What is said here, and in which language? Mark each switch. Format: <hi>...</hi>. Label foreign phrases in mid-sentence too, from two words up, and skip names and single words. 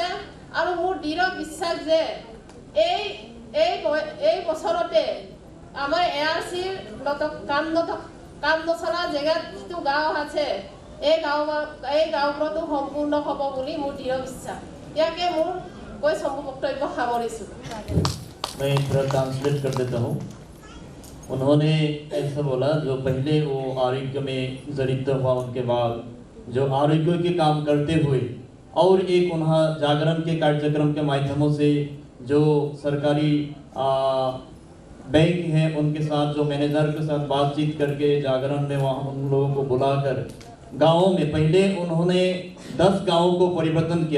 <as>আৰু মোৰ দৃঢ় বিশ্বাস যে এই বছৰতে আমাৰ ARCৰ কাম নচলা জেগাত যিটো গাঁও আছে এই গাঁওবোৰতো সম্পূৰ্ণ হ'ব বুলি মোৰ দৃঢ় বিশ্বাস। ইয়াকে মোৰ কৈ বক্তব্য সামৰিছোঁ।</as> <hi>मैं थोड़ा ट्रांसलेट कर देता हूँ। उन्होंने ऐसा बोला जो पहले वो आरोग्य में जड़ित हुआ उनके बाद जो आरोग्य के काम करते हुए और एक उन्हें जागरण के कार्यक्रम के माध्यमों से जो सरकारी बैंक हैं उनके साथ जो मैनेजर के साथ बातचीत करके जागरण में वहाँ उन लोगों को बुलाकर गाँवों में पहले उन्होंने 10 गाँवों को परिवर्तन किया।</hi>